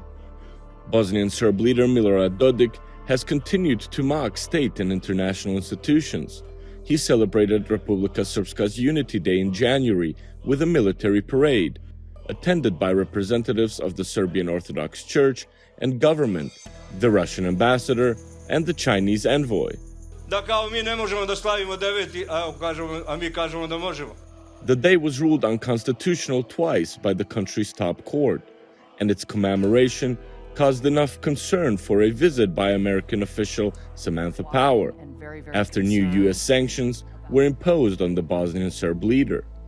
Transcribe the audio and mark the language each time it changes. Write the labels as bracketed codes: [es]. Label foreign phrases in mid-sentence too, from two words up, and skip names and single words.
[en] Bosnian Serb leader Milorad Dodik has continued to mock state and international institutions. He celebrated Republika Srpska's Unity Day in January with a military parade, attended by representatives of the Serbian Orthodox Church and government, the Russian ambassador, and the Chinese envoy. [sr] Da kao mi ne možemo da slavimo 9. a mi kažemo da možemo. [en] The day was ruled unconstitutional twice by the country's top court, and its commemoration caused enough concern for a visit by American official Samantha Power, after new U.S. sanctions were imposed on the Bosnian Serb leader.